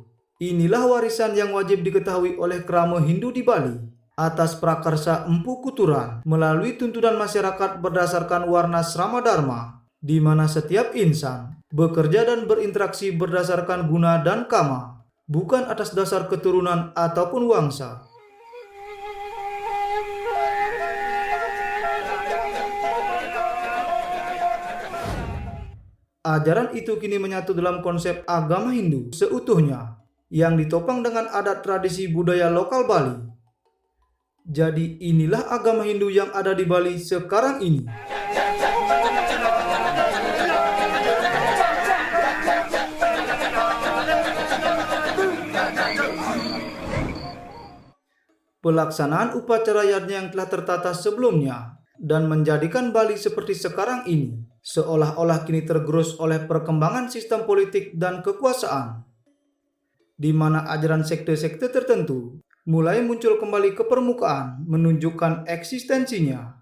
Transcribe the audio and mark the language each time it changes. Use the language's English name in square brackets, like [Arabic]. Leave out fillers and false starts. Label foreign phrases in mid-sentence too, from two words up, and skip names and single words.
[Indonesian] Inilah warisan yang wajib diketahui oleh krama Hindu di Bali atas prakarsa Empu Kuturan melalui tuntunan masyarakat berdasarkan warna Srama Dharma, di mana setiap insan bekerja dan berinteraksi berdasarkan guna dan kama, bukan atas dasar keturunan ataupun wangsa. Ajaran itu kini menyatu dalam konsep agama Hindu seutuhnya, yang ditopang dengan adat tradisi budaya lokal Bali. Jadi inilah agama Hindu yang ada di Bali sekarang ini. Pelaksanaan upacara yajna yang telah tertata sebelumnya dan menjadikan Bali seperti sekarang ini seolah-olah kini tergerus oleh perkembangan sistem politik dan kekuasaan, di mana ajaran sekte-sekte tertentu mulai muncul kembali ke permukaan menunjukkan eksistensinya.